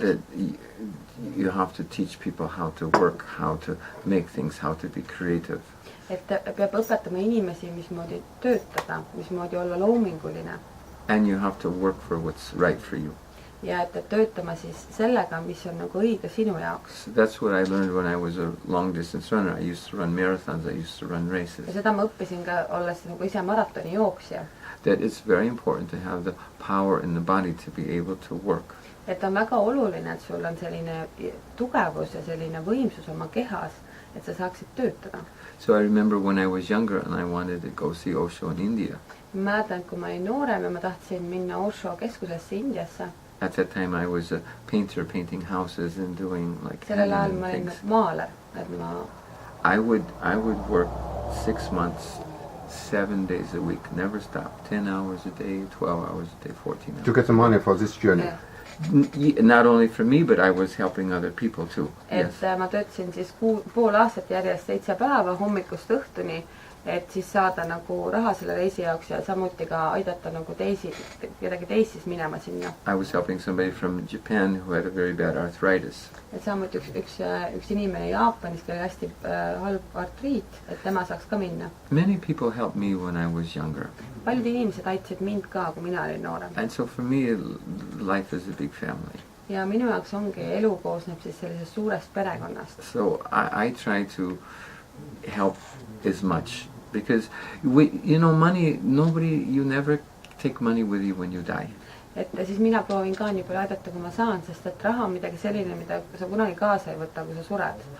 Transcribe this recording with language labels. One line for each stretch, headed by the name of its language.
English: that you have to teach people how to work, how to make things, how to be creative.
Estonian: Et peab õpetama inimesi, mismoodi töötada, mismoodi olla loominguline.
English: And you have to work for what's right for you.
Estonian: Ja et töötama siis sellega, mis on nagu õige sinu jaoks.
English: That's what I learned when I was a long distance runner. I used to run marathons, I used to run races.
Estonian: Ja seda ma õppisin ka, olles nagu ise maratoni jooksja.
English: That it's very important to have the power in the body to be able to work.
Estonian: Et on väga oluline, et sul on selline tugevus ja selline võimsus oma kehas, et sa saaksid töötada.
English: So I remember when I was younger and I wanted to go see Osho in India.
Estonian: Ma mäletan, kui ma olin noorem ja ma tahtsin minna Osho keskusesse Indiasse.
English: At that time I was a painter, painting houses and doing like
Estonian: sellel ajal ma olin
English: things.
Estonian: maaler, et ma...
English: I would work 6 months, 7 days a week, never stop, 10 hours a day, 12 hours a day, 14 hours. To get the money for this journey? Yeah. Not only for me, but I was helping other people too.
Estonian: Et
English: Yes.
Estonian: ma töötasin siis pool aastat järjest 7 päeva hommikust õhtuni et siis saada nagu raha selle reisi jaoks ja samuti ka aidata nagu kedagi teist siis minema sinna.
English: I was helping somebody from Japan who had a very bad arthritis.
Estonian: Et samuti üks inimene Jaapanis, kellel hästi halb artriit, et tema saaks ka minna.
English: Many people helped me when I was younger.
Estonian: Paljud inimesed aitasid mind ka, kui mina olin noorem.
English: And so for me, life is a big family.
Estonian: Ja minu jaoks ongi elu koosneb siis sellisest suurest perekonnast.
English: So I try to help as much because money, you never take money with you when you die.
Estonian: Et siis mina proovin ka nii palju aidata, kui ma saan, sest et raha on midagi selline, mida sa kunagi kaasa ei võta, kui sa sured.